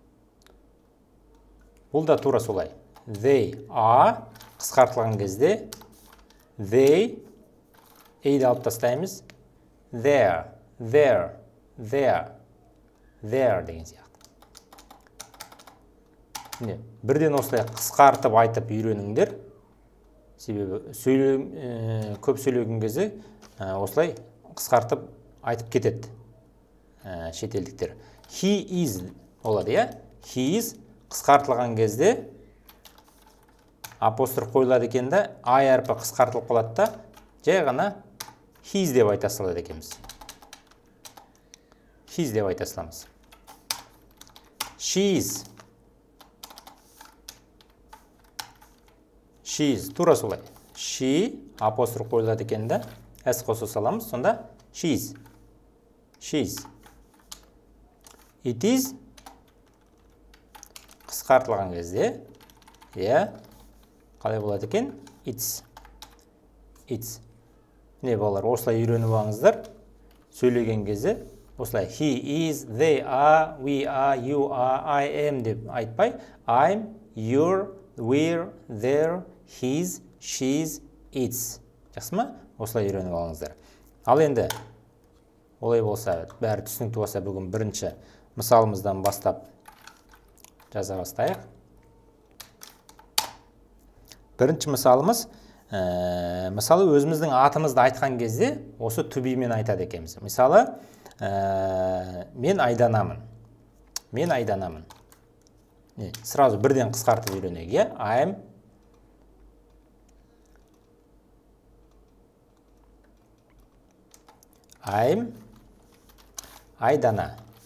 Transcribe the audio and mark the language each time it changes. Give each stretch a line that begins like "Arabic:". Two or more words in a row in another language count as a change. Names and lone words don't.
Kazakh: Бұл да тура солай.
English: They are
Kazakh: қысқартылған кезде they, A-ді алып тастаймыз, there деген сияқты. Бірден осылай қысқартып айтып үйреніңдер. Себебі көп сөйлеген кезде осылай қысқартып айтып кетеді шетелдіктер.
English: He is
Kazakh: болады,
English: He is
Kazakh: қысқартылған кезде апостроф қойылады екен де, I әрпі қысқартылып қалады да, жай ғана his деп айта салады екенбіз. His деп айта саламыз. She's. Тура солай. She апостроф қойылады екен де, S қоса саламыз, сонда she's.
English: It is
Kazakh: қысқартылған кезде, қалай болады екен? It's. Не балалар, осылай үйреніп алыңыздар. Сөйлеген кезде, осылай
English: he is, they are, we are, you are, I am
Kazakh: деп айтпай,
English: I'm, you're, we're, they're, he's, she's, it's.
Kazakh: Жақсы ма? Осылай үйреніп алыңыздар. Ал енді, олай болса, бәрі түсінікті болса, бүгін бірінші мысалымыздан бастап жаза бастайық. Бірінші мысалымыз, мысалы өзіміздің атымызды айтқан кезде осы
English: to be
Kazakh: мен айтады екенбіз. Мысалы, мен айданамын. Сразу бірден қысқартып үйренейік, I'm айдана.